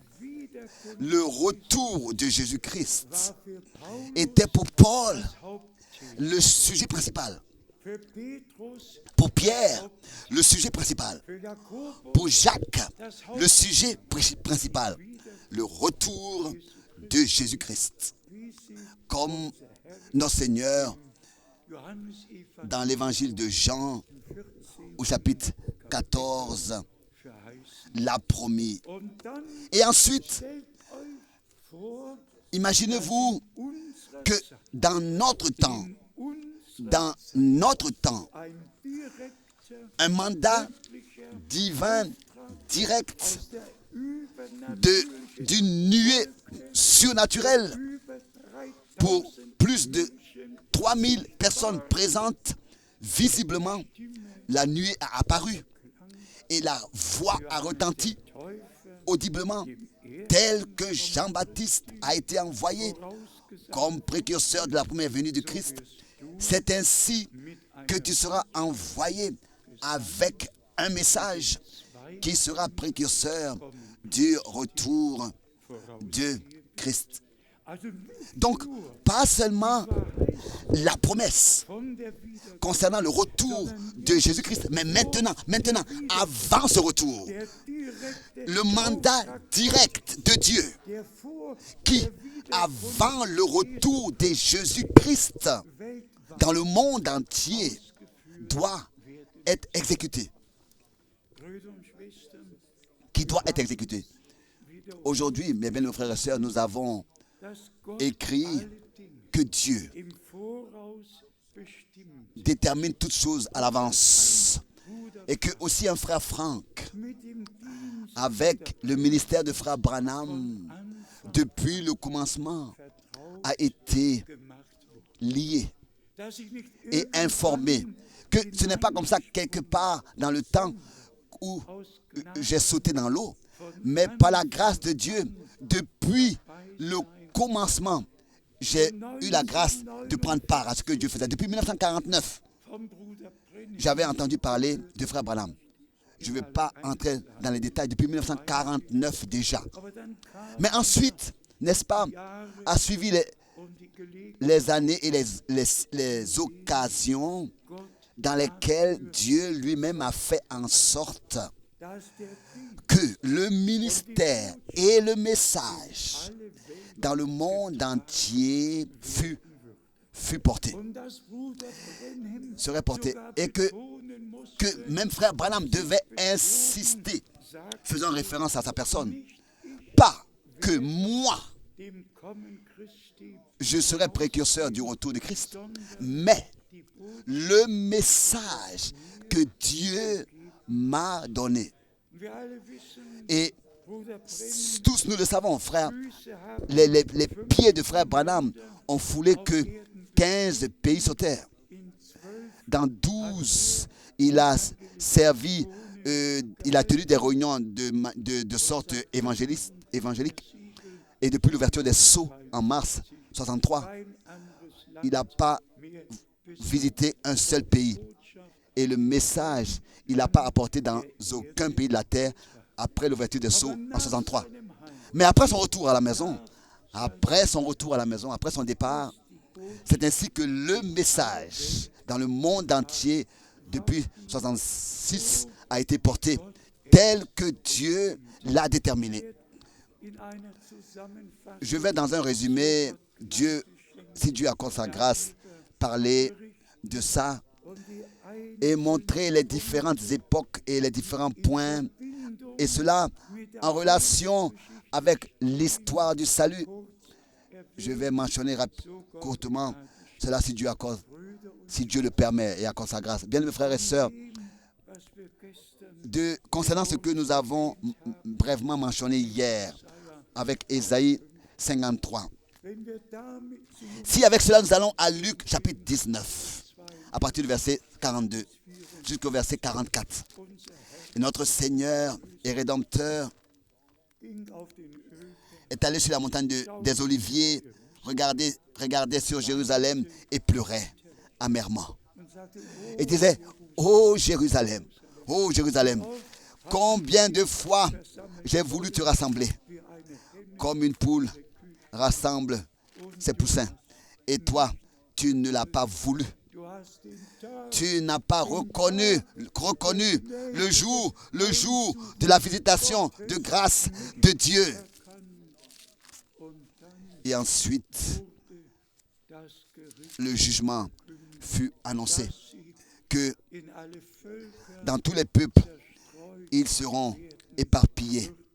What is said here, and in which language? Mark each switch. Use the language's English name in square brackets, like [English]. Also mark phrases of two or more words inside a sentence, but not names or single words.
[French] Le retour de Jésus-Christ était pour Paul le sujet principal. [German] Für Petrus, [French] Pour Pierre, le sujet principal. [German] für Jakobus, [French] Pour Jacques, le sujet principal. Le retour de Jésus-Christ. [German] wie sie [French] Comme notre Seigneur, [German] Johannes Evangelium [French] dans l'évangile de Jean, 14 au chapitre 14, [German] verheißen. [French] l'a promis. [German] Und dann [French] Et ensuite, [German] stellt euch vor, [French] imaginez-vous [German] unsere [French] que [German] Zeit, [French] dans notre temps, [German] unsere ein direkter, [French] un mandat [German] göttlicher, [French] divin, direct, [German] aus der übernatürlichen [French] d'une nuée surnaturelle [German] über [French] pour 3000 plus de [German] Menschen [French] 3000 personnes présentes, visiblement, la nuée a apparu et la voix a retenti [German] Täufer [French] audiblement, tel que Jean-Baptiste a été envoyé [German] vorausgesagt [French] comme précurseur de la première venue de Christ. C'est ainsi que tu seras envoyé avec un message qui sera précurseur du retour de Christ. [German] Also nicht [French] Donc, pas seulement la promesse [German] von der Wiederkunft, [French] concernant le retour de Jésus-Christ, mais maintenant, avant ce retour, [German] der direkte [French] le mandat direct de Dieu [German] der vor [French] qui, [German] der Wiederkunft [French] avant le retour de Jésus-Christ [German] weltweit [French] dans le monde entier, doit être exécuté. [German] Brüder und Schwestern, [French] Qui doit être exécuté. [German] wieder [French] Aujourd'hui, mes bien frères et sœurs, nous avons [German] dass Gott [French] écrit [German] alle Dinge [French] que Dieu [German] im Voraus bestimmt. [French] détermine toutes choses à l'avance. [German] Bruder, [French] Et que aussi un frère Franck, [German] mit dem Dienst [French] avec le ministère de frère Branham, [German] Anfang [French] depuis le commencement, [German] vertraut [French] a été [German] gemacht wurde. [French] lié [German] Dass ich nicht [French] et informé. Que ce n'est pas comme ça quelque part dans le temps où [German] aus Gnade [French] j'ai sauté dans l'eau, mais par la grâce de Dieu, depuis le commencement, j'ai eu la grâce de prendre part à ce que Dieu faisait. Depuis 1949, [German] vom Bruder Brennim [French] j'avais entendu parler de frère Branham. Je ne vais pas entrer dans les détails depuis 1949 déjà. [German] aber dann kam [French] Mais ensuite, n'est-ce pas, [German] Jahre [French] a suivi [German] und die Gelegenheit, [French] les années et les occasions [German] Gott, [French] dans lesquelles Dieu lui-même a fait en sorte [German] dass der Dienst [French] que le ministère et le message [German] alle Welt [French] dans le monde entier fut porté, [German] und dass Bruder Brennim [French] serait porté. [German] sogar [French] Et que [German] betonen musste, [French] même frère Branham devait insister, [German] sagt [French] faisant référence à sa personne, pas que moi, [German] dem Kommen Christi, [French] je serai précurseur du retour de Christ, mais [German] die Botschaft. [French] le message que Dieu m'a donné. [German] Wir alle wissen, [French] Et [German] Bruder Brennim [French] tous nous le savons, frère, [German] Füße haben [French] les pieds de frère Branham ont foulé que 15 pays sur terre. [German] in 12 [French] Dans 12, il a servi, il a tenu des réunions de sorte évangélique. Et depuis l'ouverture des sceaux en mars 63, [German] kein anderes Land [French] il n'a pas [German] mehr [French] visité un seul pays. [German] Botschaft [French] Et le message, il n'a pas apporté dans aucun pays de la terre après l'ouverture des sceaux en 63. [German] seinem Heim. [French] Mais après son retour à la maison, après son départ, c'est ainsi que le message dans le monde entier depuis 66 a été porté tel que Dieu l'a déterminé. [German] In einer Zusammenfassung [French] Je vais dans un résumé, si Dieu accorde sa grâce, parler de ça [German] und die eine [French] et montrer les différentes époques et les différents points, [German] Bindung [French] et cela en relation avec l'histoire du salut. Je vais mentionner courtement cela si Dieu accorde, si Dieu le permet et accorde sa grâce. Bien, mes frères et sœurs, [German] was wir gestern [French] concernant ce que nous avons brièvement mentionné hier avec Ésaïe 53. [German] wenn wir damit zu [French] Si avec cela nous allons à Luc chapitre 19, à partir du verset 42 jusqu'au verset 44. [German] unser Herr [French] Et notre Seigneur et Rédempteur [German] ging auf den Ölberg [French] est allé sur la montagne des Oliviers, regardait sur Jérusalem et pleurait amèrement. [German] und sagte, [French] Et disait, ô Jérusalem, combien de fois j'ai voulu te rassembler, [German] wie eine Henne [French] comme une poule rassemble ses poussins. Et toi, tu ne l'as pas voulu. Tu n'as pas reconnu le jour de la visitation de grâce de Dieu. Et ensuite, le jugement fut annoncé que dans tous les peuples, ils seront éparpillés.